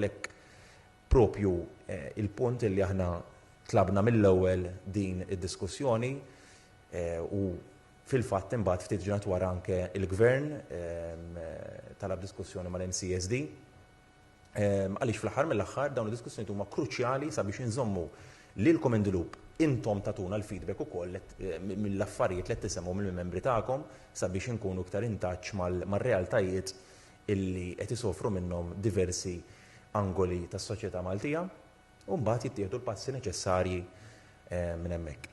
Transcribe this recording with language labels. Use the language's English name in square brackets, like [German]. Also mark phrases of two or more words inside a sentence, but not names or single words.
[Maltese] Għalhekk propju il-punt illi aħna tlabna mill-ewwel din id-diskussjoni u fil-fatt imbagħad ftit ġimgħat wara anke il-Gvern talab diskussjoni mal-MCSD għaliex fl-aħħar mill-aħħar dawn id-diskussjonijiet huma kruċjali sabiex inżommu lilkom [English] in the loop [Maltese] intom tatuna l-feedback ukoll mill-affarijiet li qed tisemgħu mill-membri tagħkom sabiex inkunu iktar [English] in touch [Maltese] mar-realtajiet illi qed isofru minnhom diversi angoli tas-soċjetà Maltija u mbagħad jittieħdu l-passi neċessarji minn hemmhekk.